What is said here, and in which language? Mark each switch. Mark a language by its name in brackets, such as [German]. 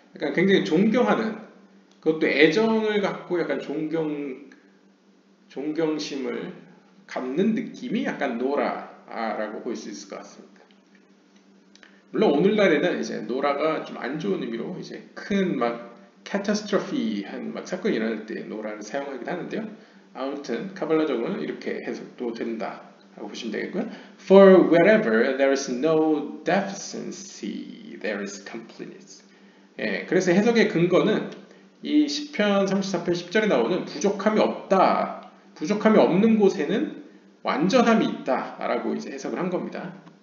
[Korean] 약간 굉장히 존경하는 그것도 애정을 갖고 약간 존경심을 갖는 느낌이 약간 노라라고 볼 수 있을 것 같습니다. 물론 오늘날에는 이제 노라가 좀 안 좋은 의미로 이제 큰 막 카타스트로피한 막 사건이 일어날 때 노라를 사용하긴 하는데요. 아무튼 카발라적으로는 이렇게 해석도 된다라고 보시면 되겠고요. [English] For wherever there is no deficiency, there is completeness. [Korean] 예, 그래서 해석의 근거는 이 시편 34편 10절에 나오는 부족함이 없다. 부족함이 없는 곳에는 완전함이 있다라고 이제 해석을 한 겁니다.